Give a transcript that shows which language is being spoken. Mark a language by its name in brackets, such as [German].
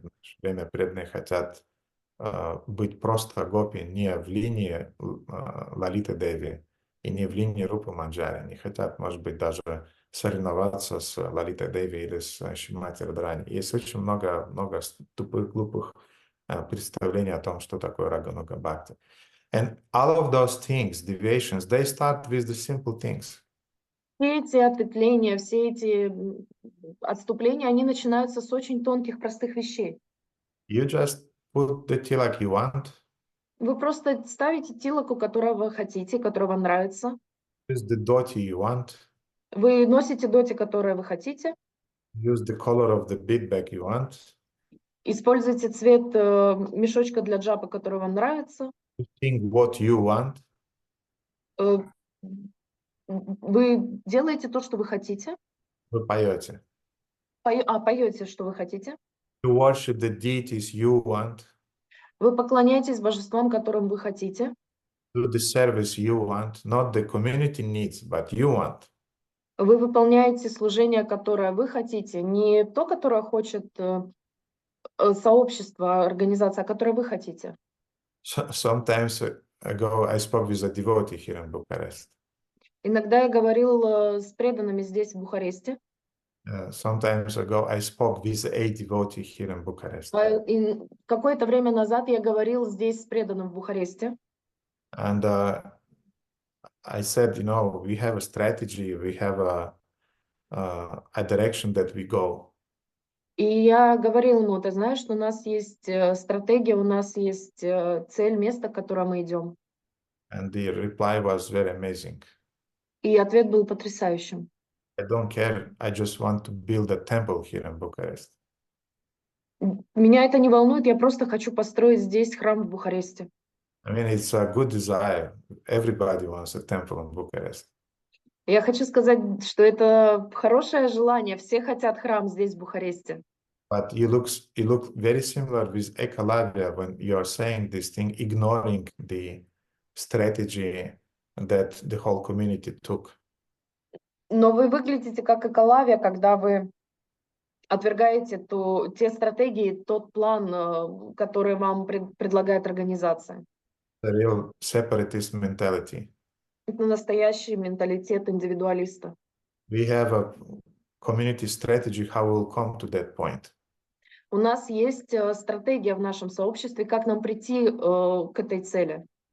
[Russian] В наше время преданные хотят быть просто гопи не в линии Лалиты Деви и не в линии Рупы Манджари. Они хотят, может быть, даже соревноваться с Лалитой Деви или с Шримати Радхарани. Есть очень много тупых, глупых представлений о том, что такое Рагануга Бхакти. [English] And all of those things, deviations, they start with the simple things. [Russian] Все эти ответвления, все эти отступления, они начинаются с очень тонких, простых вещей. [English] You just put the tilak you want. [Russian] Вы просто ставите тилаку, которую вы хотите, которая вам нравится. [English] Use the dhoti you want. [Russian] Вы носите доти, которые вы хотите. [English] Use the color of the bead bag you want. [Russian] Используйте цвет мешочка для джапа, который вам нравится. [English] Sing what you want. [Russian] Вы делаете то, что вы хотите. Вы поете. Поете, что вы хотите. [English] You worship the deities you want. [Russian] Вы поклоняетесь божествам, которым вы хотите. [English] Do the service you want, not the community needs, but you want. [Russian] Вы выполняете служение, которое вы хотите, не то, которое хочет сообщество, организация, которое вы хотите. [English] Sometimes ago, I spoke with a devotee here in Bucharest. [Russian] Иногда я говорил с преданными здесь, в Бухаресте. [English] Sometimes ago, I spoke with a devotee here in Bucharest. [Russian] Какое-то время назад я говорил здесь с преданным в Бухаресте. [English] And I said, you know, we have a strategy, we have a direction that we go. [Russian] И я говорил ему, ты знаешь, что у нас есть стратегия, у нас есть цель, место, к которому мы идем. [English] And the reply was very amazing. [Russian] И ответ был потрясающим. [English] I don't care, I just want to build a temple here in Bucharest. [Russian] Меня это не волнует, я просто хочу построить здесь храм в Бухаресте. [English] I mean, it's a good desire. Everybody wants a temple in Bucharest. [Russian] Я хочу сказать, что это хорошее желание. Все хотят храм здесь, в Бухаресте. [English] But you look very similar with Ekalavya when you are saying this thing, ignoring the strategy that the whole community took. [Russian] Но вы выглядите как Экалавия, когда вы отвергаете те стратегии, тот план, который вам предлагает организация. [English] The real separatist mentality. [Russian] Это настоящий менталитет индивидуалиста. [English] We have a community strategy how we'll come to that point. [Russian] У нас есть стратегия в нашем сообществе, как нам прийти к этой цели.